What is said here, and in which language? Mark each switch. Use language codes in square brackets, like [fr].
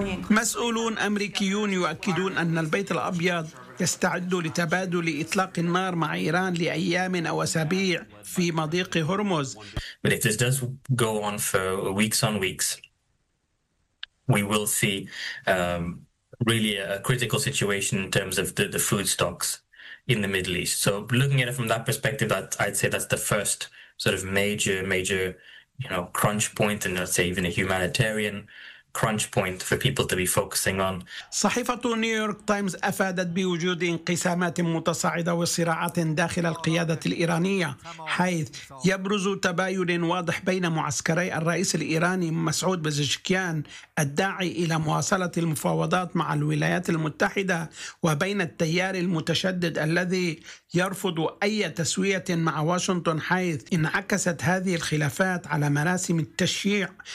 [ar] مسؤولون أمريكيون يؤكدون أن البيت الأبيض يستعد لتبادل إطلاق النار مع إيران لأيام أو أسابيع في مضيق هرمز. [en] But if this does go on for weeks on weeks, we will see really a critical situation in terms of the food stocks in the Middle East. So looking at it from that perspective, that I'd say that's the first sort of major you know crunch point, and let's say even a humanitarian crunch point for people to be focusing on. [ar] صحيفة نيويورك تايمز أفادت بوجود انقسامات متصاعدة وصراعات داخل القيادة الإيرانية، حيث يبرز تباين واضح بين معسكري الرئيس الإيراني مسعود بازشكيان الداعي إلى مواصلة المفاوضات مع الولايات المتحدة، وبين التيار المتشدد الذي يرفض أي تسوية مع واشنطن، حيث انعكست هذه الخلافات على مراسم التشييع،